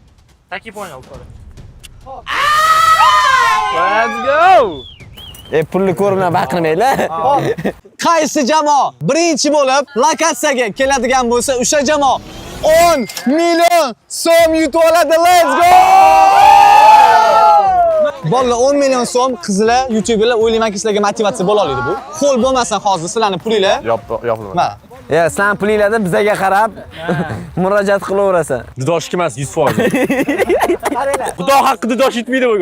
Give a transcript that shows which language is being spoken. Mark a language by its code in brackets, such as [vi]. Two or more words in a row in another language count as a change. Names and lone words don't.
[en] Let's go. [uz] Pulni ko'rmay baqirmanglar. qaysi jamoa birinchi bo'lib lokatsiyaga keladigan bo'lsa, o'sha jamoa 10 million so'm yutib oladi. [en] Let's go! [uz] Bolalar 10 million so'm qizlar, YouTuberlar o'ylaymanki sizlarga motivatsiya bo'la oladi bu. Qo'l bo'lmasin hozir sizlarning pulinglar. Yo'qmi? Mana. Sizlarning pulinglarni bizga qarab murojaat qilaverasan. Dudoshniki emas, 100%. Xudo haqqi dudosh yetmaydi bugun.